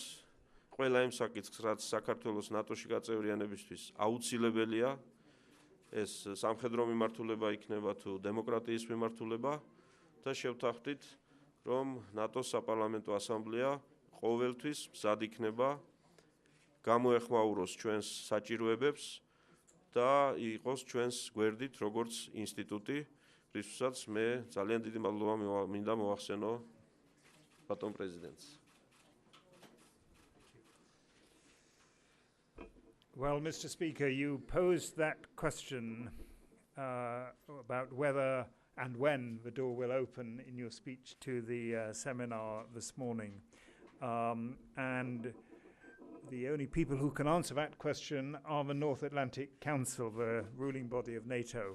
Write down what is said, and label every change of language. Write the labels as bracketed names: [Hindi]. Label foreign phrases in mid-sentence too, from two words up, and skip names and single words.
[Georgian] ყველა იმ საკითხს, რაც საქართველოს ნატოში გაწევრიანებისთვის აუცილებელია, ეს სამხედრო მიმართულება იქნება თუ დემოკრატიის მიმართულება და შევთანხმდით, რომ ნატოს საპარლამენტო ასამბლეა ყოველთვის მზად იქნება გამოეხმაუროს ჩვენს საჭიროებებს და იყოს ჩვენს გვერდით როგორც ინსტიტუტი, რისთვისაც მე ძალიან დიდი მადლობა მინდა მოვახსენო ბატონ პრეზიდენტს. [English] Well, Mr. Speaker, you posed that question about whether and when the door will open in your speech to the seminar this morning. And the only people who can answer that question are the North Atlantic Council, the ruling body of NATO.